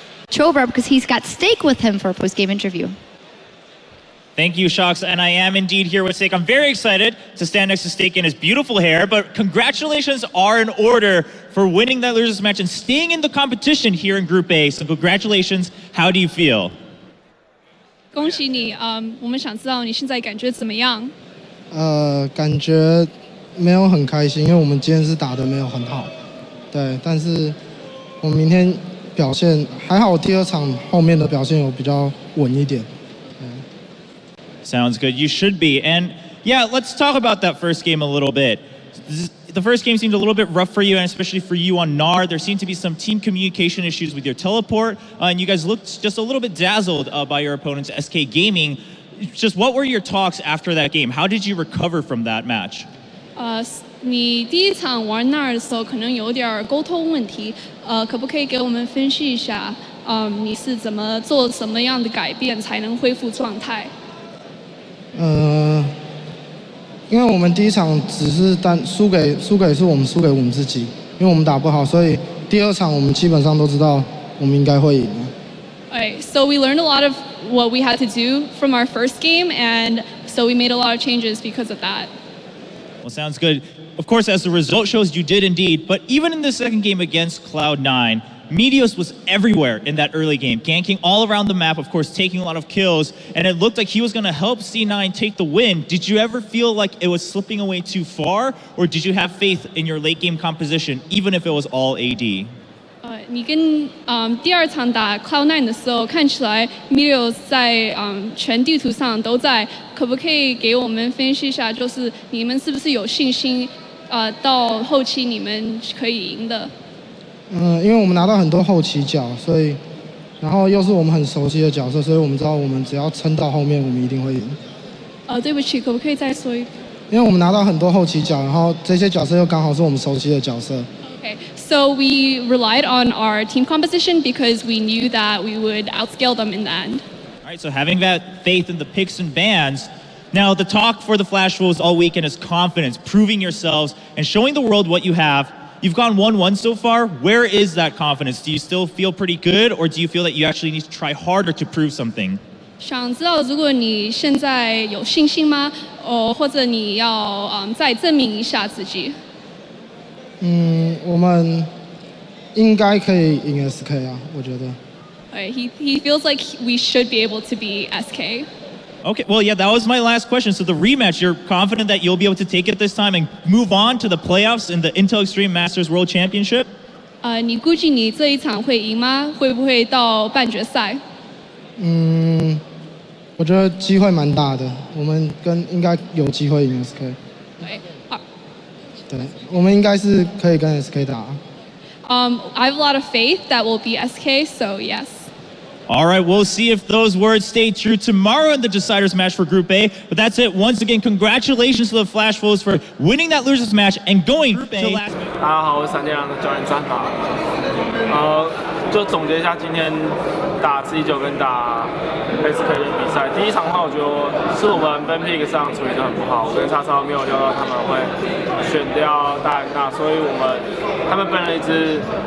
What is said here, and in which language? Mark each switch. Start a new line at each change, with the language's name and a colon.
English: Chover, because he's got Stake with him for a post-game interview. Thank you, Shox, and I am indeed here with Stake. I'm very excited to stand next to Stake in his beautiful hair, but congratulations are in order for winning that losers match and staying in the competition here in Group A. So congratulations. How do you feel?
Chinese: 恭喜你，我们想知道你现在感觉怎么样？感觉没有很开心，因为我们今天是打得没有很好，对，但是我们明天表现还好，第二场后面的表现有比较稳一点。
English: Sounds good. You should be. And yeah, let's talk about that first game a little bit. The first game seemed a little bit rough for you, and especially for you on NAR. There seemed to be some team communication issues with your teleport, and you guys looked just a little bit dazzled by your opponents, SK Gaming. Just what were your talks after that game? How did you recover from that match?
Chinese: 你第一场玩NAR的时候可能有点沟通问题，可不可以给我们分析一下，你是怎么做什么样的改变才能恢复状态？因为我们第一场只是输给是我们输给我们自己，因为我们打不好，所以第二场我们基本上都知道我们应该会赢的。
English: Alright, so we learned a lot of what we had to do from our first game, and so we made a lot of changes because of that. Well, sounds good. Of course, as the result shows, you did indeed. But even in the second game against Cloud9, Meteos was everywhere in that early game, ganking all around the map, of course, taking a lot of kills, and it looked like he was going to help C9 take the win. Did you ever feel like it was slipping away too far, or did you have faith in your late game composition, even if it was all AD?
Chinese: 你跟第二场打 Cloud9 的时候，看起来 Meteos 在全地图上都在，可不可以给我们分析一下，就是你们是不是有信心，到后期你们可以赢的？因为我们拿到很多后期角，所以，然后又是我们很熟悉的角色，所以我们知道我们只要撑到后面，我们一定会赢。对不起，可不可以再说一遍？因为我们拿到很多后期角，然后这些角色又刚好是我们熟悉的角色。
English: Okay, so we relied on our team composition because we knew that we would outscale them in the end. All right, so having that faith in the picks and bans. Now, the talk for the FlashWolves all weekend is confidence, proving yourselves, and showing the world what you have. You've gone 1-1 so far. Where is that confidence? Do you still feel pretty good, or do you feel that you actually need to try harder to prove something?
Chinese: 想知道如果你现在有信心吗？或者你要再证明一下自己？我们应该可以赢 SK 啊，我觉得。
English: He feels like we should be able to beat SK. Okay, well, yeah, that was my last question. So the rematch, you're confident that you'll be able to take it this time and move on to the playoffs in the Intel Extreme Masters World Championship?
Chinese: 你估计你这一场会赢吗？会不会到半决赛？我觉得机会蛮大的，我们应该有机会赢 SK。对，我们应该是可以跟 SK 打。
English: I have a lot of faith that we'll beat SK, so yes. All right, we'll see if those words stay true tomorrow in the deciders match for Group A. But that's it. Once again, congratulations to the FlashWolves for winning that losers match and going to last.
Chinese: 大家好，我是闪电狼的教练詹法。就总结一下今天打 C9 跟打 SK 的比赛。第一场的话，我觉得是我们 Ben Pick 上处理得很不好，我跟叉烧没有料到他们会选掉大安娜，所以他们本来一直。